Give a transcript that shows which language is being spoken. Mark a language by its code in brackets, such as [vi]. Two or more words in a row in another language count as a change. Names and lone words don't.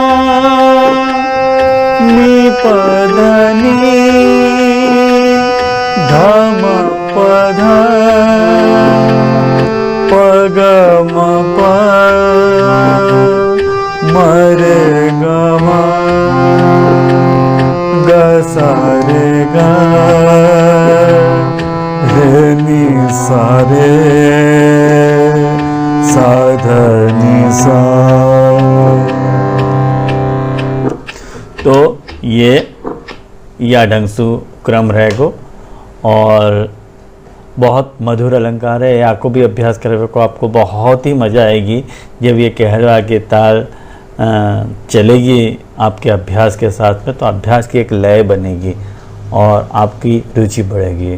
[hi] नि प ध नि ध म प ध प ग म प म रे ग म ग सा रे ग रे नि सा रे सा ध नि सा। तो ये या ढंग से क्रम रहेगा और बहुत मधुर अलंकार है। या को भी अभ्यास करने को आपको बहुत ही मज़ा आएगी जब ये कहरवा के ताल चलेगी आपके अभ्यास के साथ में, तो अभ्यास की एक लय बनेगी और आपकी रुचि बढ़ेगी।